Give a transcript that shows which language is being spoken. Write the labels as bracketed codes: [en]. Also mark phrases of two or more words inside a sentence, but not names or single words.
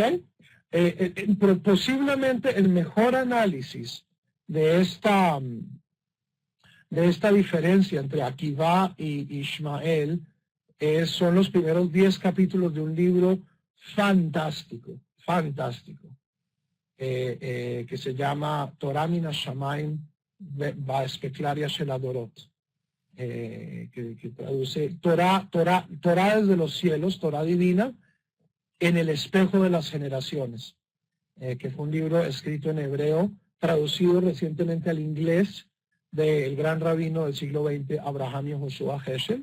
[es] Posiblemente el mejor análisis de esta diferencia entre Akivá y Ishmael son los primeros 10 capítulos de un libro fantástico, que se llama Torah min hashamayim ve'speklaria shel adorot, que traduce Torah desde los cielos, Torah divina, en el espejo de las generaciones, que fue un libro escrito en hebreo, traducido recientemente al inglés del gran rabino del siglo XX, Abraham Yehoshua Heschel.